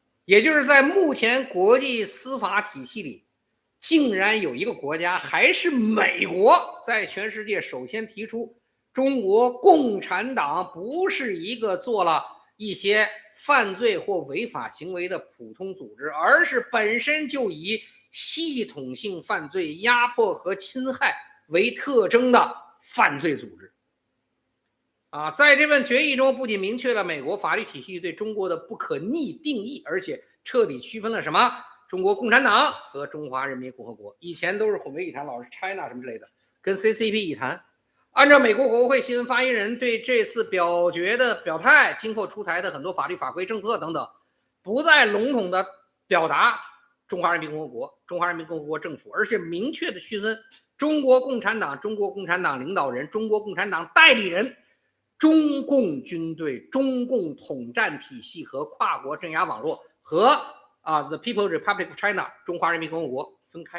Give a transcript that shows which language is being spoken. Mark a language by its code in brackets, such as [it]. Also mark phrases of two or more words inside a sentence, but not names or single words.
[zh] 也就是在目前國際司法體系裡，竟然有一個國家還是美國在全世界首先提出中國共產黨不是一個做了一些犯罪或違法行為的普通組織，而是本身就以系統性犯罪、壓迫和侵害為特徵的犯罪組織。在這份決議中，不僅明確了美國法律體系對中國的不可逆定義，而且徹底區分了什麼中國共產黨和中華人民共和國。以前都是混為一談，老是 China 什麼之類的，跟 CCP 一谈。按照美国国会新聞发言人对这次表決的表態，今後出台的很多法律法規政策等等，不再籠統的表達中華人民共和國、中華人民共和國政府，而是明確的區分中國共產黨、中國共產黨領導人、中國共產黨代理人、中共軍隊、中共統戰體系和跨國鎮壓網絡和 [en] The People's Republic of China [zh] 中華人民共和國分開。